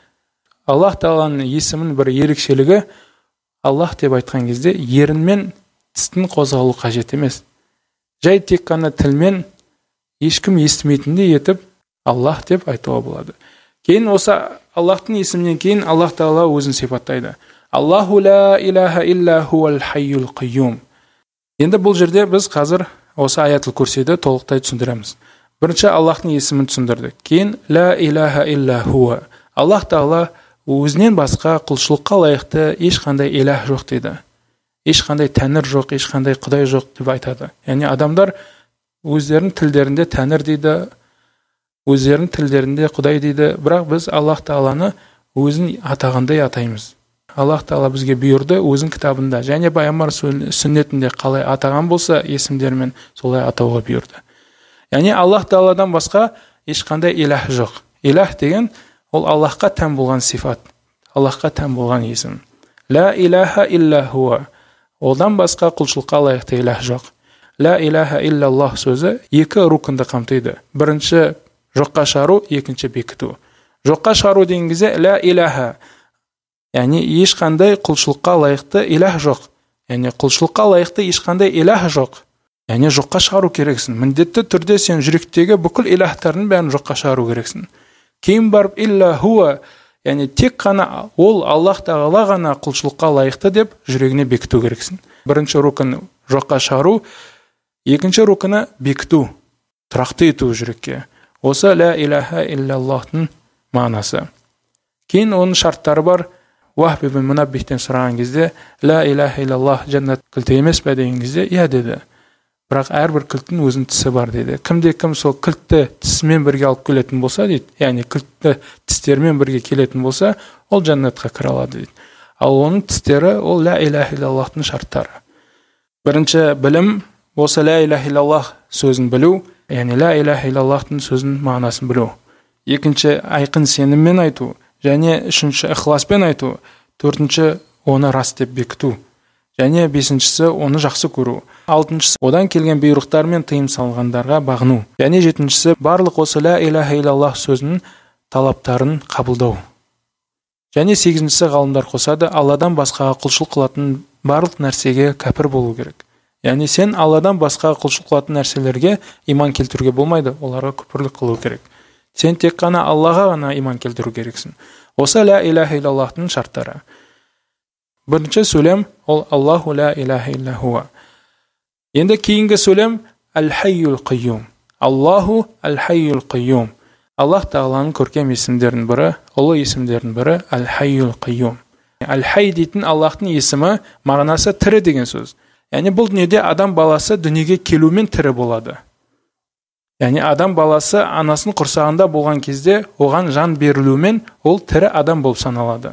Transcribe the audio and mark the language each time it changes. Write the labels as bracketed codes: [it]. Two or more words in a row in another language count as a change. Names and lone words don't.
[kk] Аллах тағаланың есімінің бір ерекшелігі, Аллах деп айтқан кезде ерінмен тістің қозғалу қажет емес. Жай тек қана тілмен ешкім естімейтіндей етіп Аллах деп айтуға болады. Кейін осы Аллахтың есімінен кейін Аллах тағала өзін сипаттайды. [ar] اللَّهُ لا إله إلا هو الحي القيوم. [kk] Енді бұл жерде біз қазір осы аятул курсиді толықтай түсіндіреміз. Бірінші Аллахтың есімін түсіндірдік. [ar] Кейін لا إله إلا هو. [kk] Аллах тағала өзінен басқа құлшылыққа лайықты ешқандай илах жоқ дейді. Ешқандай тәңір жоқ, ешқандай құдай жоқ деп айтады. Яғни адамдар өздерінің тілдерінде тәңір дейді, өздерінің тілдерінде құдай дейді, бірақ біз Аллах тағаланы өзін атағандай атаймыз. Аллах тағала бізге бұйырды өзін кітабында және пайғамбар сүннетінде қалай атаған болса есімдермен солай атауға бұйырды. Яғни Аллах тағаладан басқа ешқандай илах жоқ. Илах деген ол Аллахқа тән болған сифат, Аллахқа тән болған есім. [ar] لا إله إلا هو. [kk] Одан басқа құлшылыққа лайықты илах жоқ. [ar] لا إله إلا الله [kk] сөзі екі рукынды қамтиды. Бірінші жоққа шығару, екінші бекіту. Жоққа шығару деген кезде [ar] لا إله. [kk] Яғни ешқандай құлшылыққа лайықты илах жоқ. Яғни құлшылыққа лайықты ешқандай илах жоқ. Яғни жоққа шығару керексің. Міндетті түрде сен жүректегі бүкіл илахтардың бәрін жоққа шығару керексің. Кейін барып [ar] إلا هو, [kk] яғни тек қана ол Аллах тағала ғана құлшылыққа лайықты деп жүрегіне бекіту керексің. Бірінші рукын жоққа шығару, екінші рукыны бекіту, тұрақты ету жүрекке. Осы [ar] لا إله إلا الله [kk] мағынасы. Кейін оның шарттары бар. Вахб ибн Мунаббихтен сұраған кезде [ar] لا إله إلا الله [kk] жәннат кілті емес пе деген кезде иә деді. Бірақ әрбір кілттің өзінің тісі бар деді. Кімде-кім сол кілтті тісімен бірге алып келетін болса дейді, яғни кілтті тістермен бірге келетін болса, ол жәннатқа кіре алады дейді. Ал оның тістері ол [ar] لا إله إلا الله [kk] шарттары. Бірінші білім осы [ar] لا إله إلا الله [kk] сөзін білу, яғни [ar] لا إله إلا الله [kk] сөзінің мағынасын білу. Екінші айқын сеніммен айту, және үшінші ықыласпен айту, төртінші оны рас деп бекіту, және бесіншісі оны жақсы көру, алтыншысы одан келген бұйрықтар мен тыйым салғандарға бағыну, және жетіншісі барлық осы [ar] لا إله إلا الله [kk] сөзінің талаптарын қабылдау. Және сегізіншісі ғалымдар қосады, Алладан басқаға құлшылық қылатын барлық нәрсеге кәпір болу керек. Яғни сен Алладан басқа құлшылық қылатын нәрселерге иман келтіруге болмайды, оларға күпірлік қылу керек. Сен тек қана Аллаға ғана иман келтіру керексің. Осы [ar] لا إله إلا الله [kk] шарттары. Бірінші сөйлем ол [ar] الله لا إله إلا هو. [kk] Енді кейінгі сөйлем [ar] الحي القيوم. الله الحي القيوم. [kk] Аллах тағаланың көркем есімдерінің бірі, ұлы есімдерінің бірі [ar] الحي القيوم. [kk] Әл-хай дейтін Аллахтың есімі мағынасы тірі деген сөз. Яғни бұл дүниеде адам баласы дүниеге келумен тірі болады. Яғни адам баласы анасын құрсағында болған кезде оған жан берілумен ол тірі адам болып саналады.